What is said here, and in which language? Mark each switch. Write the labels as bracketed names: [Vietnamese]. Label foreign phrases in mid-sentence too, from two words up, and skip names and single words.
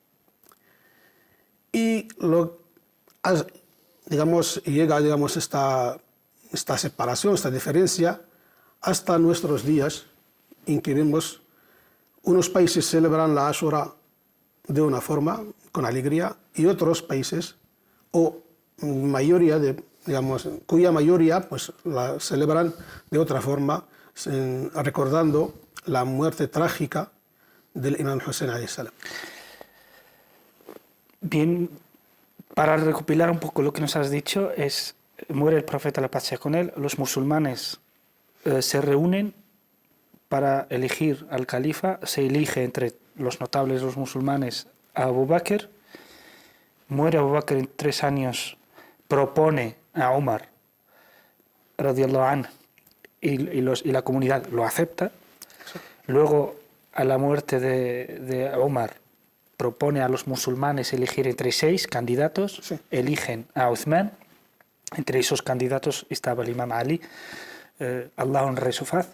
[Spanish] Y llega, digamos, esta separación, esta diferencia, hasta nuestros días, en que vemos unos países celebran la Ashura de una forma, con alegría, y otros países, o mayoría, cuya mayoría pues, la celebran de otra forma, recordando la muerte trágica del imam Hussein [Arabic] عليه السلام. [Spanish] Bien, para recopilar un poco lo que nos has dicho, muere el profeta, la paz sea con él, los musulmanes se reúnen para elegir al califa, se elige entre los notables de los musulmanes a Abu Bakr, muere Abu Bakr en 3 años, propone a Umar, [Arabic] رضي الله عنه, [Spanish] y la comunidad lo acepta. Luego, a la muerte de Umar, propone a los musulmanes elegir entre 6 candidatos, sí. Eligen a Uthman, entre esos candidatos estaba el imam Ali, Allah honre su faz.